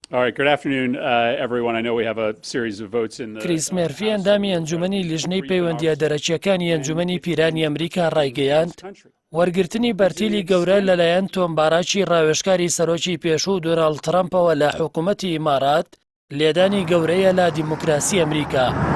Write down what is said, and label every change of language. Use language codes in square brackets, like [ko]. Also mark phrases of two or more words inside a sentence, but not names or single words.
[en] All right, good afternoon, everyone. I know we have a series of votes in the [ckb] کریس مێرفی ئەندامی ئەنجومەنی لیژنەی پەیوەندیە دەرەکیەکانی ئەنجومەنی پیرانی ئەمریکا ڕایگەیاند وەرگرتنی بەرتیلی گەورە لەلایەن تۆم باراکی ڕاوێژکاری سەرۆکی پێشوو دۆناڵد ترەمپەوە لە حکوومەتی ئیمارات لێدانی گەورەیە لە دیموکراسی ئەمریکا.